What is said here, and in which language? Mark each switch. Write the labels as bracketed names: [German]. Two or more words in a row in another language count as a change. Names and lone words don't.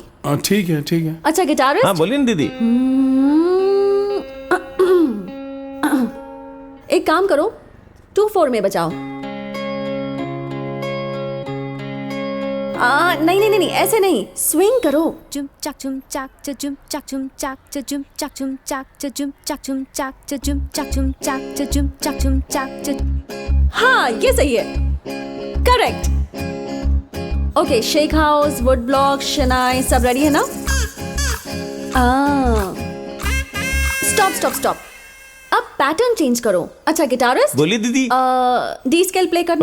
[Hindi] ठीक है ठीक है। अच्छा गिटारिस्ट। हाँ बोलिए ना दीदी। एक काम करो, 2/4 में बजाओ। नहीं नहीं नहीं, ऐसे नहीं, स्विंग करो। जुम चाक जुम चाक जुम चाक जुम चाक जुम चाक जुम चाक जुम चाक जुम चाक जुम चाक जुम चाक जुम चाक जुम चाक। हाँ ये सही है, करेक्ट। [English] OK, shake house, wood block, [Hindi] शनाई सब रेडी है ना? [English] stop stop stop, अब pattern change करो। [Hindi] अच्छा गिटारिस्ट। बोलिए दीदी। [English] D scale play करना।